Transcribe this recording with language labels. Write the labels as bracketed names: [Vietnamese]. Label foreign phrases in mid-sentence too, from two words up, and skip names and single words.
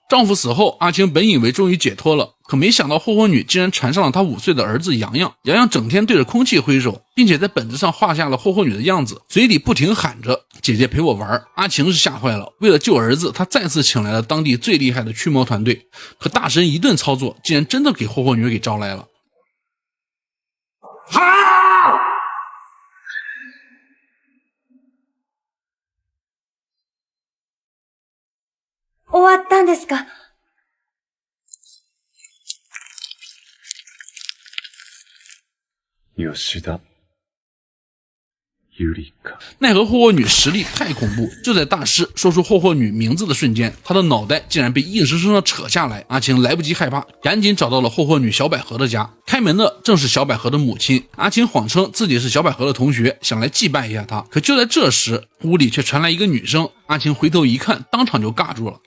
[Chinese] 丈夫死后，阿晴本以为终于解脱了，可没想到霍霍女竟然缠上了她5岁的儿子洋洋。洋洋整天对着空气挥手，并且在本子上画下了霍霍女的样子，嘴里不停喊着姐姐陪我玩。阿晴是吓坏了，为了救儿子，她再次请来了当地最厉害的驱魔团队。可大神一顿操作，竟然真的给霍霍女给招来了。 [Japanese] 終わったんですか？吉田ゆりか。 [Chinese] 奈何霍霍女实力太恐怖，就在大师说出霍霍女名字的瞬间，她的脑袋竟然被硬生生的扯下来。阿晴来不及害怕，赶紧找到了霍霍女小百合的家。开门的正是小百合的母亲。阿晴谎称自己是小百合的同学，想来祭拜一下她。可就在这时，屋里却传来一个女声。阿晴回头一看，当场就尬住了。